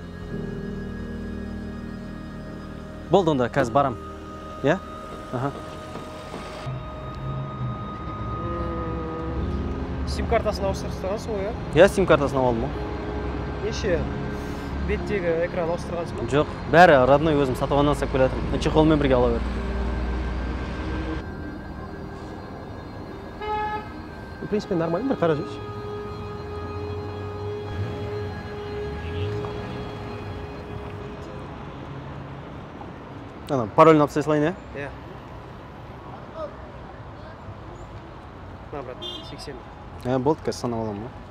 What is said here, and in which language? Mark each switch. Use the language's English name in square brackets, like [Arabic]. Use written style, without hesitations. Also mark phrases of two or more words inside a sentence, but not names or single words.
[Kazakh] Болды онда, қазір барам. Иә? Сим картасын ауыстырғансың ғой, иә? Иә, сим картасын алдым. Неше беттегі экран ауыстырғансың ба? Жоқ, бәрі родной өзім сатып алғаннан сап келатырмын. Чехолмен бірге ала бер. [Russian] В принципе, нормально, [Kazakh] бір қара жүрші. Пароль написай салайын, иә? [Russian] Иә. На, брат, 80. [Kazakh] Болды, қазір санап аламын.